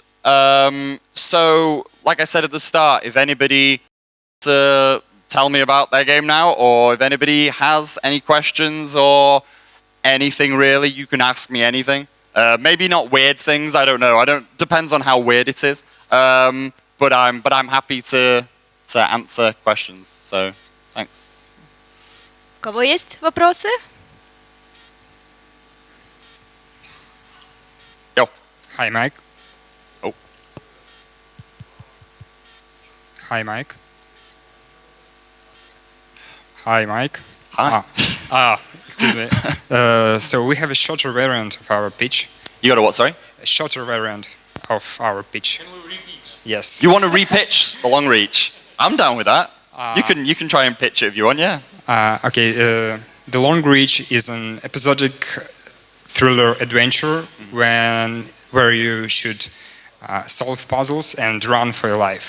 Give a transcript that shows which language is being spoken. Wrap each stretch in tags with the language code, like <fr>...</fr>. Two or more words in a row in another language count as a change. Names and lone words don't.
<en>So, like I said at the start, if anybody to tell me about their game now, or if anybody has any questions or anything really, you can ask me anything. Maybe not weird things, I don't know. Depends on how weird it is. But I'm happy to answer questions. So, thanks.</en> <ru>У кого есть вопросы?</ru> <en>Yo. Hi, Mike. Oh. Hi, Mike. Hi, Mike. Hi. Excuse me. So we have a shorter variant of our pitch. You got a what, sorry? A shorter variant of our pitch. Can we repeat? Yes. You want to re-pitch the long reach? I'm down with that. You can try and pitch it if you want, yeah. Okay. The Long Reach is an episodic thriller adventure where you should solve puzzles and run for your life.</en>